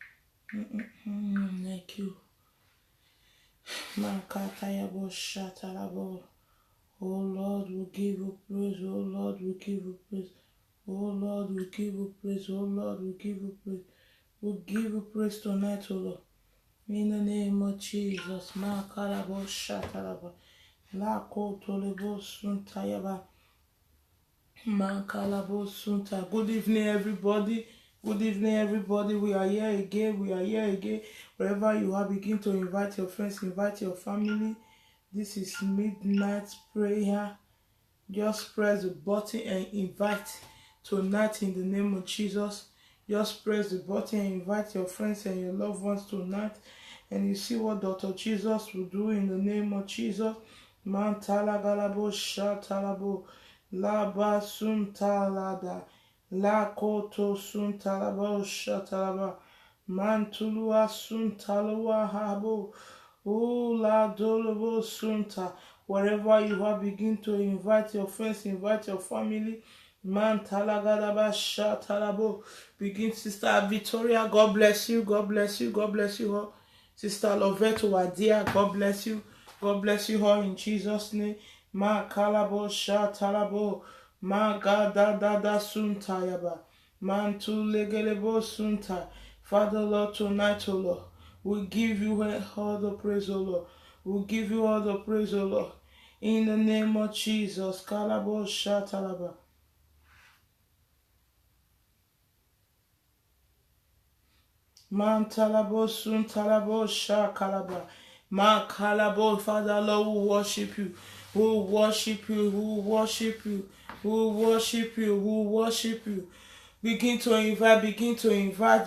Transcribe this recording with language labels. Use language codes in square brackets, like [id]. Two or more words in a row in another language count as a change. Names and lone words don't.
[en] Thank you. Makatayabo shatalabo. Oh Lord, we give you praise. Oh Lord, we give you praise. Oh Lord, we give you praise. Oh Lord, we give you praise. We give you praise tonight, oh Lord. In the name of Jesus. Makarabo shatalaba. La kotolebo suntayaba. Mankalabo sunta. Good evening, everybody. Good evening, everybody. We are here again. We are here again. Wherever you are, begin to invite your friends, invite your family. This is midnight prayer. Just press the button and invite tonight in the name of Jesus. Just press the button and invite your friends and your loved ones tonight. And you see what Dr. Jesus will do in the name of Jesus. Mantala galabo shatalabo. La basuntalada. La koto suntalabo shatalaba. Mantulua suntalua habo. Oh, la dolobo sunta. Wherever you are, begin to invite your friends, invite your family. Man talagadaba shatalabo. Begin, Sister Victoria. God bless you. God bless you. God bless you all. Sister Lovette Wadia. God bless you. God bless you all in Jesus' name. Ma kalabo shatalabo. Ma gada dada suntayaba. Man tu legelebo sunta. Father Lord, tonight, O Lord, we give you all the praise, O Lord. We give you all the praise, O Lord. In the name of Jesus. Kalabo shatalaba. Man talabo sun talabo shakalaba. Man kalabo. Father Lord, we worship you. We worship you. We worship you. We worship you. We worship you. Begin to invite. Begin to invite.